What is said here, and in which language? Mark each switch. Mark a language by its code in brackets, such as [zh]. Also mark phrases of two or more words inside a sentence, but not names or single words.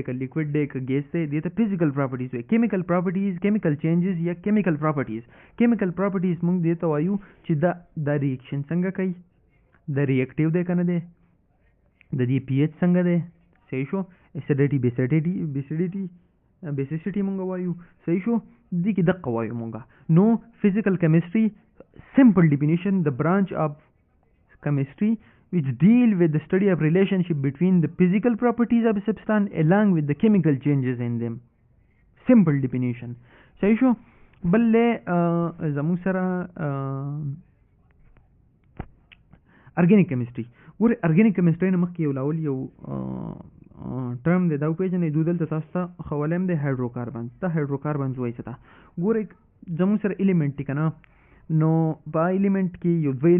[ps] که لیکوډ دی که ګیس دی دې ته [en] physical properties [ps] وایي [en] chemical properties chemical changes [ps] یا [en] chemical properties chemical properties [ps] موږ دې ته وایو چې دا ریاکشن څنګه کوي د ریاکټیو دی کنه دی د دې پی ایچ څنګه دی صحیح شو [en] acidity basicity [ps] مونږ وایو صحیح شو دې کې دقه وایو مونږ نو [en] physical chemistry simple definition the branch of chemistry which deal with the study of relationship between the physical properties of a substance along with the chemical changes in them simple definition [ps] صحیح شو بلې زموږ سره [en] organic chemistry [ps] ګوره [en] organic chemistry [ps] نه مخکې یو لاول یو ټرم دی دا وپېژنئ دوی دلته تاسو ته ښولی هم دی هایډروکاربنز دا هایډروکاربنز وایي څه ته ګوره زموږ سره ایلیمنټ دی که نه نو په ایلیمنټ کې یو دوه